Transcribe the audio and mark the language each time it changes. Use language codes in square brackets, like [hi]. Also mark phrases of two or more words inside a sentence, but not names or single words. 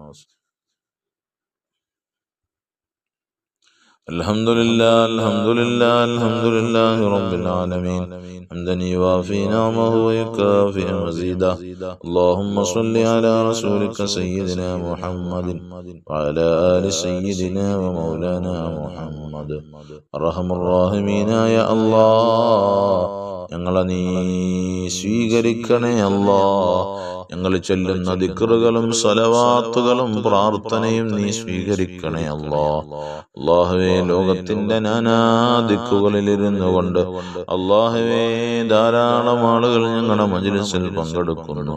[ar] الحمد لله الحمد لله الحمد لله رب العالمين حمدا يوافي نعمه ويكافئ مزيدا. اللهم صل على رسولك سيدنا محمد وعلى آل سيدنا ومولانا محمد. أرحم الراحمين يا الله [ml] ഞങ്ങളെ നീ സ്വീകരിക്കണേ അല്ലാ. ഞങ്ങൾ ചൊല്ലുന്ന ദിക്റുകളും സ്വലവാത്തുകളും പ്രാർത്ഥനയും നീ സ്വീകരിക്കണേ അല്ലാ. അല്ലാഹുവേ, ലോകത്തിന്റെ നാനാ ദിക്കുകളിലിരുന്നു കൊണ്ട് അല്ലാഹുവേ ധാരാളം ആളുകൾ ഞങ്ങളുടെ മജ്‌ലിസിൽ പങ്കെടുക്കുന്നു.